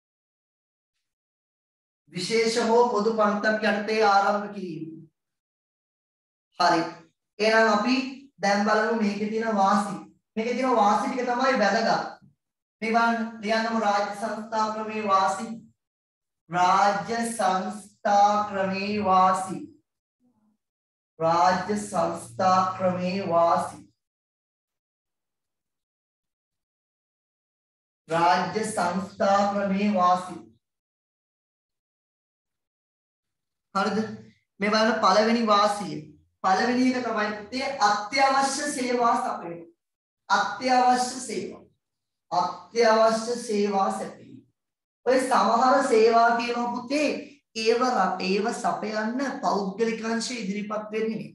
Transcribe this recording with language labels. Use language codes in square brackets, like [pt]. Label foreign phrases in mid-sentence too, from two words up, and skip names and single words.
[si] විශේෂ හෝ පොදු පනතක් යටතේ ආරම්භ කිරීම. හරි. එහෙනම් අපි දැන් බලමු මේකේ තියෙන වාසි. මේකේ තියෙන වාසි ටික තමයි වැදගත්. මේ බලන්න ලියන්නම රාජ්‍ය සංස්ථා ක්‍රමේ වාසි. රාජ්‍ය සංස්ථා ක්‍රමේ වාසි. රාජ්‍ය සංස්ථා ක්‍රමේ වාසි රාජ්‍ය සංස්ථා ක්‍රමේ වාසි हरिද මේ බලන්න පළවෙනි වාසිය පළවෙනි එක තමයි පුතේ අත්‍යවශ්‍ය සේවා සපයන අත්‍යවශ්‍ය සේවා සැපීම ඔය සමහර සේවා කියනවා පුතේ ඒව සපයන්න පෞද්ගලික අංශය ඉදිරිපත් වෙන්නේ නේ.